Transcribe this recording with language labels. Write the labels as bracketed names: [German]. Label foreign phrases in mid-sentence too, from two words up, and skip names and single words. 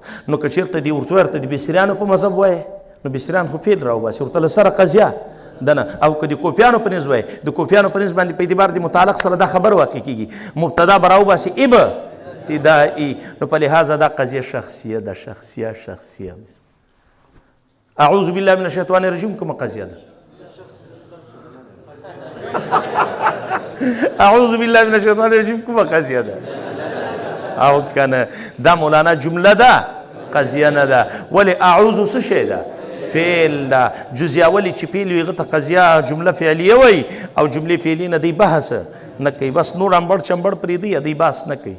[Pashto] نو که چېرته دې ورته ورته د بصریانو په مذهب وایې نو بصریان خو فعل راوباسي، ورته له سره قضیه ده نه. او که د کوفیانو په نسبت وایې د کوفیانو په نسبت باندې په اعتبار د متعلق سره دا خبر واقع کېږي، مبتدا به راوباسي ابتدائي. نو په لحاظه دا قضیه شخصیه ده، شخصیه. [Arabic] اعوذ بالله من الشیطان الرجیم [Pashto] کومه قضیه ده؟ [Arabic] اعوذ بالله من الشیطان الرجیم [Pashto] کومه قضیه ده؟ او کنه دا مولانا جمله ده قضیه نه ده. ولې اعوذ څه شی ده؟ فعل ده. جزیه ولې چې فعل وي هغه ته قضیه جمله فعلیه وایي او جملې فعلي نه دی بحث نه کوي، بس نور امبړ چمبړ پرېږدي دی بحث نه کوي.